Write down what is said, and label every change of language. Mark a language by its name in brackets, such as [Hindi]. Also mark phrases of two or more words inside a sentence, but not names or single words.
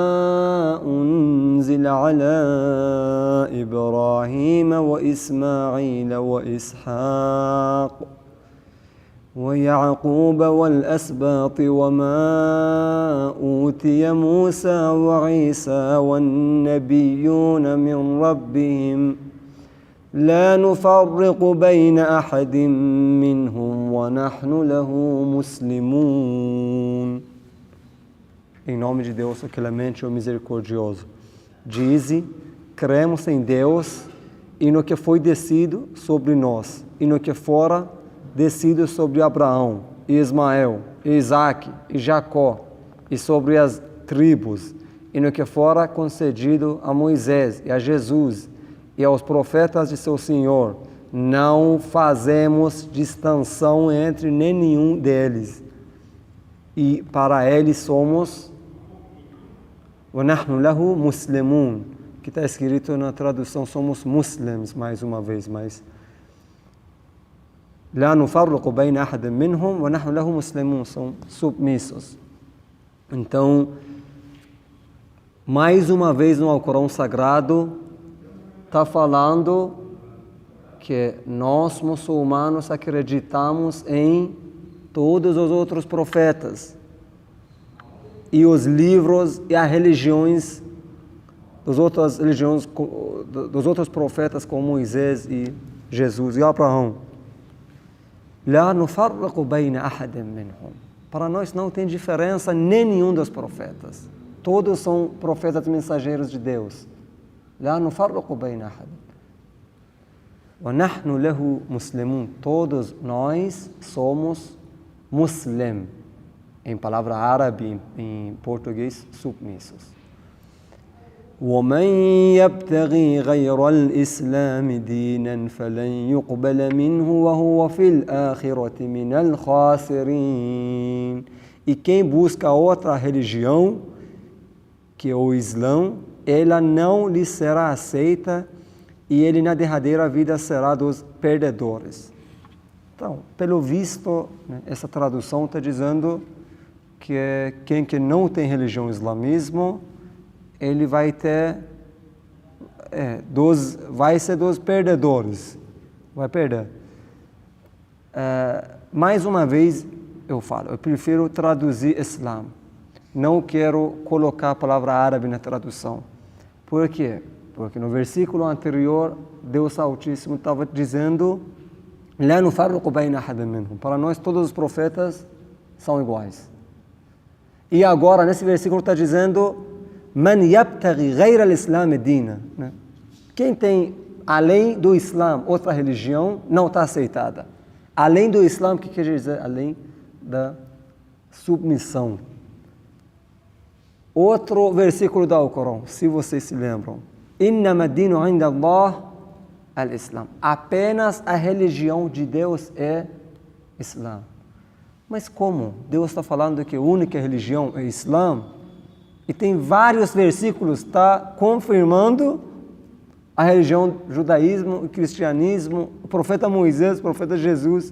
[Arabic] أنزل على إبراهيم وإسماعيل وإسحاق ويعقوب والأسباط وما أوتي موسى وعيسى والنبيون من ربهم لا نفرق بين أحد منهم ونحن له مسلمون. [Portuguese] Em nome de Deus, o clemente e o misericordioso. Dize, cremos em Deus e no que foi descido sobre nós, e no que fora descido sobre Abraão, e Ismael, e Isaque, e Jacó, e sobre as tribos, e no que fora concedido a Moisés e a Jesus, e aos profetas de seu Senhor, não fazemos distinção entre nenhum deles, e para eles somos [Arabic] وَنَحْنُ لَهُ مُسْلِمُونَ, [Portuguese] que está escrito na tradução, somos muslims, mais uma vez, mas [Arabic] لَا نُفَرِّقُ بَيْنَ أَحَدٍ مِّنْهُمْ وَنَحْنُ لَهُ مُسْلِمُونَ, [Portuguese] são submissos. Então, mais uma vez no Alcorão Sagrado, está falando que nós muçulmanos acreditamos em todos os outros profetas e os livros e as religiões dos outros profetas como Moisés e Jesus e Abraão. [Arabic] لا نفرق بين أحد منهم. [Portuguese] Para nós não tem diferença nenhum dos profetas. Todos são profetas mensageiros de Deus. [Arabic] لا نفرق بين أحد ونحن له مسلمون. [Portuguese] Todos nós somos muslim, em palavra árabe, em português, submissos. [Arabic] ومن يبتغي غير الإسلام دينا فلن يقبل منه وهو في الآخرة من الخاسرين. [Portuguese] E quem busca outra religião que é o Islã, ela não lhe será aceita e ele na derradeira vida será dos perdedores. Então, pelo visto, essa tradução está dizendo que quem que não tem religião islamismo, ele vai ter vai ser dos perdedores, vai perder. Mais uma vez eu falo, eu prefiro traduzir Islã. Não quero colocar a palavra árabe na tradução. Por quê? Porque no versículo anterior, Deus Altíssimo estava dizendo [Arabic] لا نفرق بين أحد منهم. [Portuguese] Para nós, todos os profetas são iguais. E agora, nesse versículo, está dizendo [Arabic] من يبتغي غير الإسلام دينا. [Portuguese] Quem tem, além do Islã, outra religião, não está aceitada. Além do Islã, o que quer dizer? Além da submissão. Outro versículo do Alcorão, se vocês se lembram. [Arabic] إِنَّمَا الدِّينُ عِنْدَ اللَّهِ الْإِسْلَامُ. [Portuguese] Apenas a religião de Deus é Islã. Mas como? Deus está falando que a única religião é Islã? E tem vários versículos que está confirmando a religião judaísmo, o cristianismo, o profeta Moisés, o profeta Jesus.